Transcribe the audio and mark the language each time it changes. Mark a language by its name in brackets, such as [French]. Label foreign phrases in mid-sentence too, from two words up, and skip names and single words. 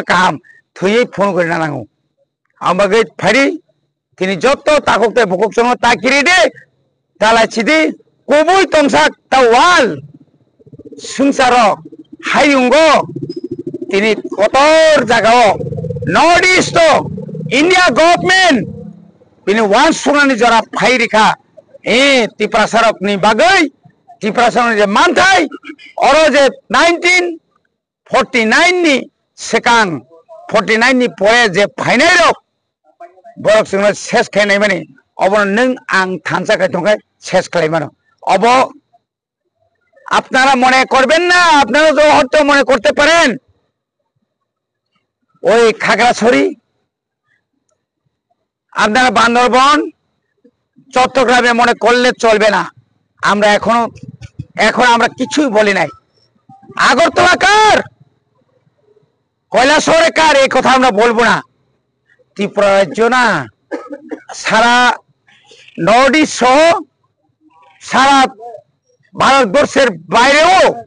[Kok Borok] काहाम थैयै फोन गरिना नांगौ आमबागै फारि तिनि जत्त ताककते भुकक संग ताकिरि दे तालाचिदि कबुई तंसाक तावाल संसारो हायुंगो तिनि कतर जागाओ [English] North East India Government [Kok Borok] बिनि वान सुनानि जरा फाइरिखा त्रिपुरासारकनि बागै त्रिपुरासारनि जे मानथाय अरो जे 1949 नि सिगां 49 नि परे जे फाइनाय रक बरक जोंनो शेष खायनाय माने अब नों आं थानसा खायथंखाय शेष खालायमानो अब [Bangla] আপনারা মনে করবেন না আপনারা তো হয়তো মনে করতে পারেন ওই খাগড়াছড়ি আপনারা বান্দরবন চট্টগ্রামে মনে করলে চলবে না আমরা এখন আমরা কিছুই বলি নাই আগরতলা কার কৈলাসহরে কার এই কথা আমরা বলবো না ত্রিপুরা রাজ্য না সারা নর্থ ইস্ট সহ সারা ভারতবর্ষের বাইরেও